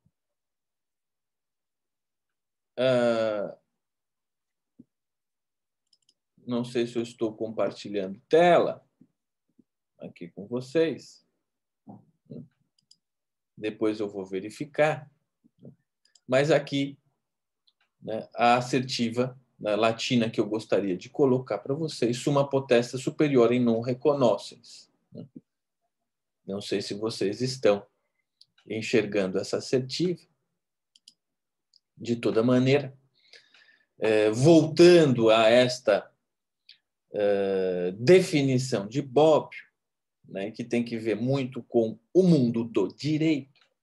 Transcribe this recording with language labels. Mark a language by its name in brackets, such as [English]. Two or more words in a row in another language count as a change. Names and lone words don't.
[Portuguese] Não sei se eu estou compartilhando tela aqui com vocês. Depois eu vou verificar. Mas aqui, né, a assertiva, né, latina que eu gostaria de colocar para vocês, [Latin] summa potestas superiorem non reconoscens. [Portuguese] Não sei se vocês estão enxergando essa assertiva. De toda maneira, voltando a esta definição de Bobbio, né, que tem que ver muito com o mundo do direito,